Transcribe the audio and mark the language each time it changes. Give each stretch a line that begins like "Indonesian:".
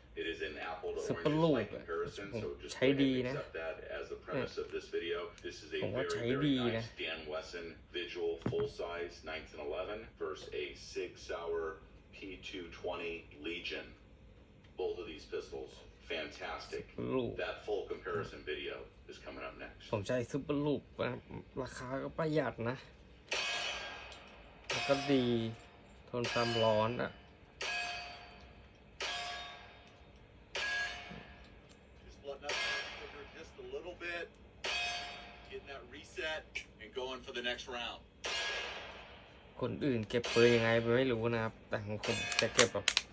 English: It is an apple to orange light comparison, so just go ahead and accept that as the premise of this video. This is a very nice Dan Wesson Visual full size 1911 versus a Sig Sauer P220 Legion. Both of these pistols, fantastic. That full comparison video is coming up next.
Thai: ผมใช้ซุปเปอร์ลูปราคาก็ประหยัดนะแล้วก็ดีทนความร้อนอ่ะ
English: Just letting up the trigger just a little bit, getting that reset, and going for the next round.
Thai: คนอื่นเก็บปืนยังไงไม่รู้นะครับแต่ของผมจะเก็บแบบ